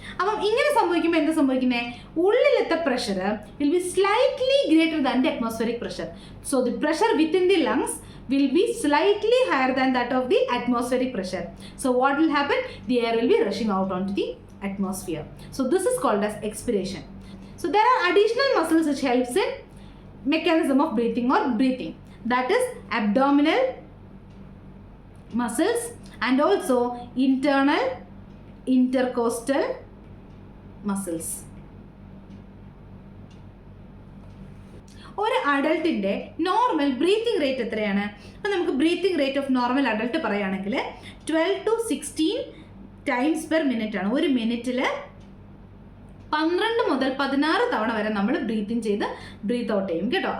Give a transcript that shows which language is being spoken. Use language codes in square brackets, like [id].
[ml] അപ്പം ഇങ്ങനെ സംഭവിക്കുമ്പോൾ എന്ത് സംഭവിക്കുന്നത്? ഉള്ളിലത്തെ [en] Pressure will be slightly greater than the atmospheric pressure. So the pressure within the lungs will be slightly higher than that of the atmospheric pressure. So what will happen? The air will be rushing out onto the atmosphere. So this is called as expiration. So there are additional muscles which helps in mechanism of breathing or breathing. That is abdominal muscles and also internal intercostal muscles. [ml] ഒരു അഡൾട്ടിൻ്റെ normal breathing rate എത്രയാണ്? അപ്പോൾ നമുക്ക് [en] breathing rate of normal adult [ml] പറയുകയാണെങ്കിൽ [en] 12 to 16 times per minute [ml] ആണ്. ഒരു മിനിറ്റിൽ 12 മുതൽ 16 തവണ വരെ നമ്മൾ ബ്രീത്തിങ് ചെയ്ത് ബ്രീത്ത് ഔട്ട് ചെയ്യും കേട്ടോ.